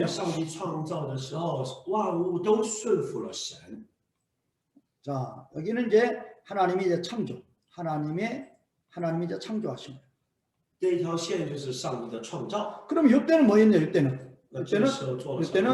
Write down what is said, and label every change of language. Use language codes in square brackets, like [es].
[zh] 为上帝创造的时候，万物都顺服了神。 [ko] 자, 여기는 이제 하나님이 이제 하나님이 이제 창조하신 거예요. [zh] 这一条线就是上帝的创造。 [ko] 그럼 이때는 뭐였냐? 이때는 [zh] 那这个时候做了什么呢？